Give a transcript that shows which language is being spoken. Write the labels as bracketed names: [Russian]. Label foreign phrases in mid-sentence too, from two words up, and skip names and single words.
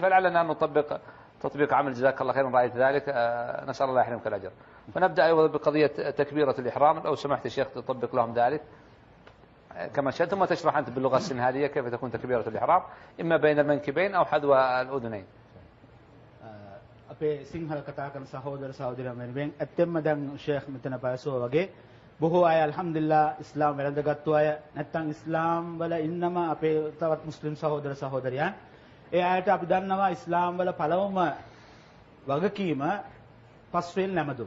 [Arabic] فلعلنا أن نطبق تطبيق عمل، جزاك الله خيرا رأيت ذلك، نسأل الله يحرمك الأجر. فنبدأ أيضا بقضية تكبيرة الإحرام، لو سمحت يا شيخ تطبق لهم ذلك كما شئت، ثم تشرح أنت باللغة السنهالية كيف تكون تكبيرة الإحرام، إما بين المنكبين أو حذو الأذنين. [Sinhala] අපේ සිංහල කතා කරන සහෝදර සහෝදරියන් වෙනුවෙන් ඇත්තෙන්ම දැන් ෂේඛ් මෙතන පැවසුවා වගේ බොහෝ අය අල්හම්දුලිල්ලා ඉස්ලාම් වැළඳගත්තු අය නැත්නම් ඉස්ලාම් වල ඉන්නම අපේ තවත් මුස්ලිම් සහෝදර සහෝදරියන්, ඒ අයට අපි දන්නවා ඉස්ලාම් වල පළමුම වගකීම පස්වෙන් නැමදුම.